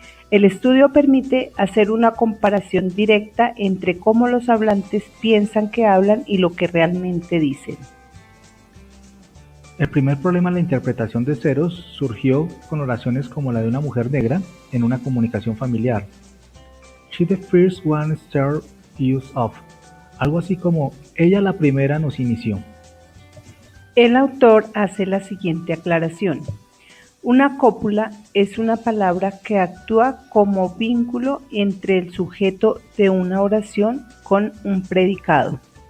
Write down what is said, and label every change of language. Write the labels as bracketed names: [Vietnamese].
[Spanish] El estudio permite hacer una comparación directa entre cómo los hablantes piensan que hablan y lo que realmente dicen. El primer problema en la interpretación de ceros surgió con oraciones como la de una mujer negra en una comunicación familiar. [English] She the first one started us off. [Spanish] Algo así como, ella la primera nos inició. El autor hace la siguiente aclaración. Una cópula es una palabra que actúa como vínculo entre el sujeto de una oración con un predicado.